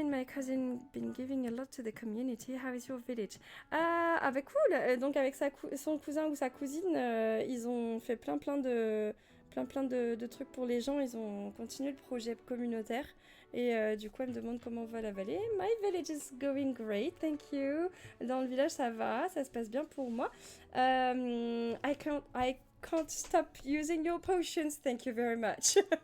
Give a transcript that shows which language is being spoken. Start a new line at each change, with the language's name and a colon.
English: Me and my cousin been giving a lot to the community. How is your village?
French: Ah bah cool. Donc avec son cousin ou sa cousine, ils ont fait plein de trucs pour les gens. Ils ont continué le projet communautaire. Et du coup, elle me demande comment va la vallée.
English: My village is going great, thank you.
French: Dans le village, ça va, ça se passe bien pour moi.
English: I can't stop using your potions. Thank you very much.